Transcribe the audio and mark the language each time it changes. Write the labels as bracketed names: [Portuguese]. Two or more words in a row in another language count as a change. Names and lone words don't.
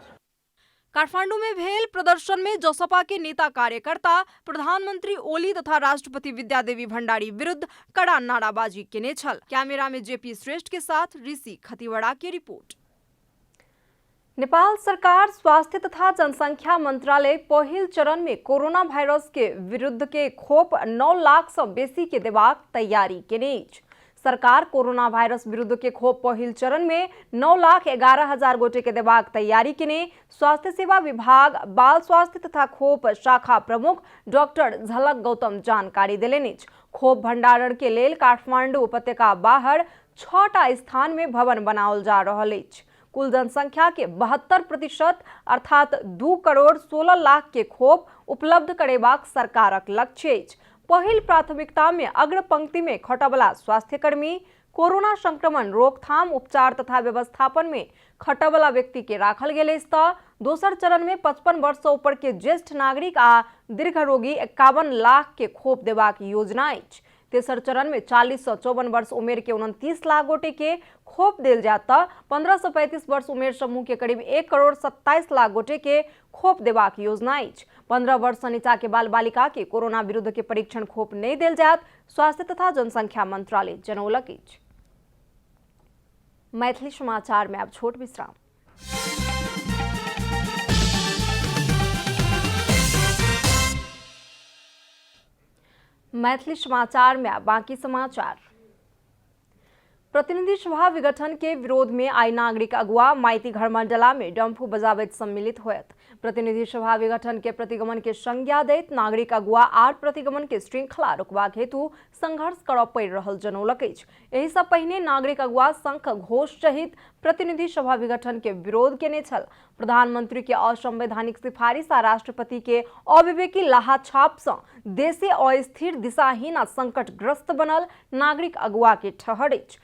[Maithili] काठमाडौँ में भेल प्रदर्शन में जसपा के नेता कार्यकर्ता प्रधानमंत्री ओली तथा राष्ट्रपति विद्यादेवी भण्डारी विरुद्ध कड़ा नाराबाजी केने छल। कैमरा में जेपी श्रेष्ठ के साथ ऋषि खतिवड़ा की रिपोर्ट। नेपाल सरकार स्वास्थ्य तथा जनसंख्या मंत्रालय पहिल चरण में कोरोना भाइरस के विरुद्ध के खोप 9 लाख से बेसी के देबाक तैयारी केने अछि। सरकार कोरोना भाइरस विरुद्ध के खोप पहिल चरण में 9,11,000 गोटे के देबाक तैयारी केने स्वास्थ्य सेवा विभाग बाल स्वास्थ्य तथा खोप शाखा प्रमुख डॉक्टर झलक गौतम जानकारी देलनि। खोप भंडारण के लेल काठमांडू उपत्यका बाहर 6टा स्थान में भवन बनाओल जा रहल अछि। कुल जनसंख्या के 72% अर्थात 2,16,00,000 के खोप उपलब्ध करेबाक सरकारक लक्ष्य अछि। पहिल प्राथमिकता में अग्र पंक्ति में खटबला स्वास्थ्यकर्मी, कोरोना संक्रमण रोकथाम उपचार तथा व्यवस्थापन में खटबला व्यक्ति के राखल गेल अछि त दोसर चरण में 55 वर्ष से ऊपर के ज्येष्ठ नागरिक आ दीर्घ रोगी 51 लाख के खोप देबाक योजना अछि। तेसर चरण में 40 से 54 वर्ष उमेर के 29 लाख गोटे के खोप देल जाता 15 से 35 वर्ष उमेर समूह के करीब 1,27,00,000 गोटे के खोप देबाक योजना अछि। 15 वर्ष से नीचा के बाल बालिका के कोरोना विरुद्ध के परीक्षण खोप नहीं देल जात स्वास्थ्य तथा जनसंख्या मंत्रालय जनौलक अछि। मैथिली समाचार में अब छोट विश्राम। मैथिली समाचार में बाकी समाचार। प्रतिनिधि सभा विघटन के विरोध में आई नागरिक अगुवा माइती घर मंडला में डम्फू बजाबैत सम्मिलित होयत। प्रतिनिधि सभा विघटन के प्रतिगमन के संज्ञा दैत नागरिक अगुवा आर प्रतिगमन के श्रृंखला रोकबाक हेतु संघर्ष करब पड़ि रहल जनौलक अछि। एहि सँ पहिने नागरिक अगुवा शंख घोष सहित प्रतिनिधि सभा विघटन के विरोध केने छल। प्रधानमंत्री के असंवैधानिक सिफारिश आ राष्ट्रपति के अविवेकी लाहाछाप सँ देशे अस्थिर दिशाहीन आ संकटग्रस्त बनल नागरिक अगुवा के ठहर अछि।